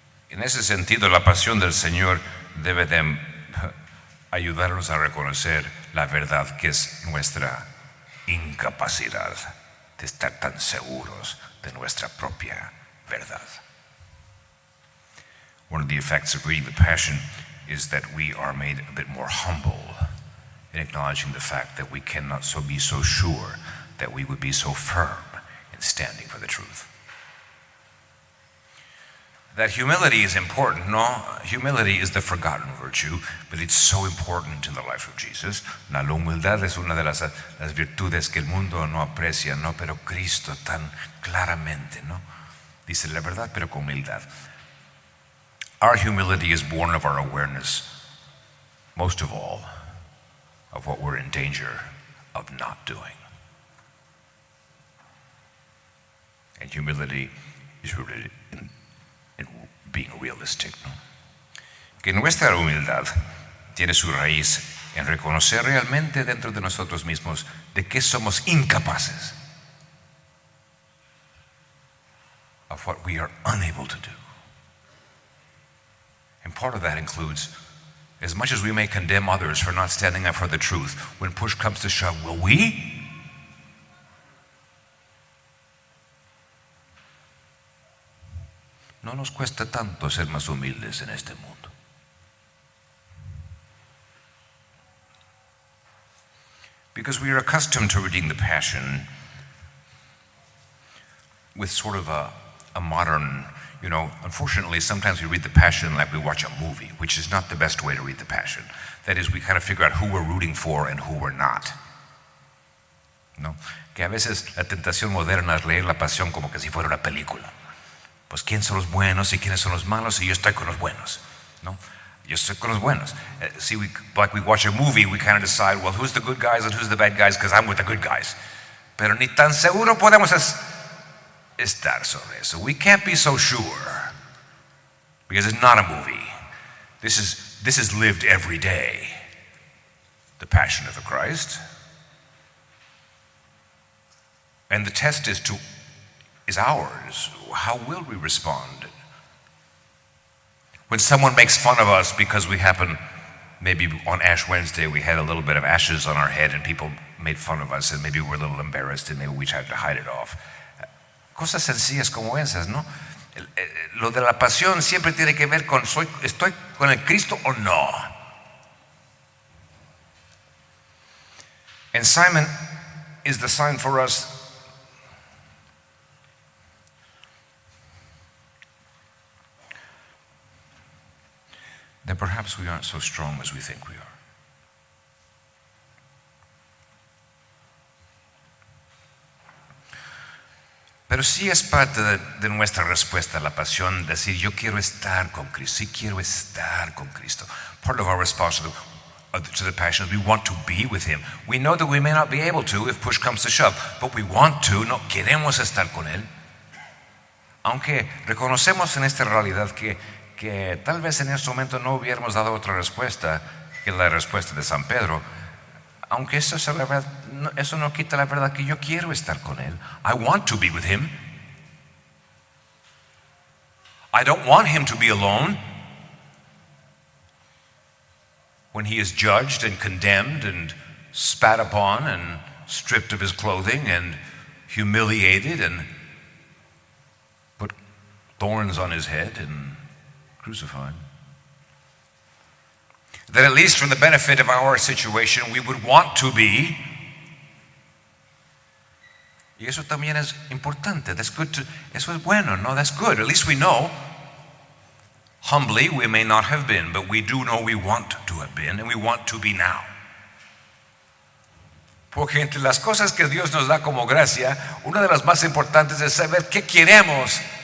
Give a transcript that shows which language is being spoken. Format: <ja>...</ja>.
<es>En ese sentido, la pasión del Señor debe de ayudarnos a reconocer la verdad que es nuestra incapacidad de estar tan seguros de nuestra propia verdad.</es> <en>One of the effects of reading the Passion is that we are made a bit more humble in acknowledging the fact that we cannot be so sure that we would be so firm in standing for the truth. That humility is important. No, humility is the forgotten virtue, but it's so important in the life of Jesus.</en> <es>La humildad es una de las virtudes que el mundo no aprecia, no, pero Cristo tan claramente, no, dice la verdad, pero con humildad.</es> <en>Our humility is born of our awareness, most of all, of what we're in danger of not doing. And humility is rooted in being realistic, ¿no?</en> <es>Que nuestra humildad tiene su raíz en reconocer realmente dentro de nosotros mismos de que somos incapaces,</es> <en>of what we are unable to do. And part of that includes, as much as we may condemn others for not standing up for the truth, when push comes to shove, will we?</en> <es>No nos cuesta tanto ser más humildes en este mundo.</es> <en>Because we are accustomed to reading the Passion with sort of a modern, unfortunately, sometimes we read the Passion like we watch a movie, which is not the best way to read the Passion. That is, we kind of figure out who we're rooting for and who we're not.</en> <es>¿No? Que a veces la tentación moderna es leer la Pasión como que si fuera una película. Pues quiénes son los buenos y quiénes son los malos, y yo estoy con los buenos, ¿no? Yo estoy con los buenos.</es> <en>Like we watch a movie, we kind of decide, well, who's the good guys and who's the bad guys, because I'm with the good guys.</en> <es>Pero ni tan seguro podemos estar sobre eso.</es> <en>We can't be so sure, because it's not a movie. This is lived every day. The Passion of the Christ. And the test is ours. How will we respond? When someone makes fun of us because we happen, maybe on Ash Wednesday we had a little bit of ashes on our head and people made fun of us and maybe we're a little embarrassed and maybe we tried to hide it off.</en> <es>Cosas sencillas como esas, ¿no? Lo de la pasión siempre tiene que ver con ¿estoy con el Cristo o no?</es> <en>And Simon is the sign for us that perhaps we aren't so strong as we think we are.</en> <es>Pero sí es parte de nuestra respuesta a la pasión decir yo quiero estar con Cristo, sí quiero estar con Cristo.</es> <en>Part of our response to the passion is we want to be with Him. We know that we may not be able to if push comes to shove, but we want to, no,</en> <es>queremos estar con Él. Aunque reconocemos en esta realidad que tal vez en este momento no hubiéramos dado otra respuesta que la respuesta de San Pedro, aunque eso es la verdad, eso no quita la verdad que yo quiero estar con Él.</es> <en>I want to be with Him. I don't want Him to be alone when He is judged and condemned and spat upon and stripped of His clothing and humiliated and put thorns on His head and crucified. That at least for the benefit of our situation we would want to be.</en> <es>Y eso también es importante.</es> <en>That's good</en> <es>eso es bueno, no?</es> <en>That's good. At least we know. Humbly, we may not have been, but we do know we want to have been and we want to be now.</en> <es>Porque entre las cosas que Dios nos da como gracia, una de las más importantes es saber qué queremos.</es>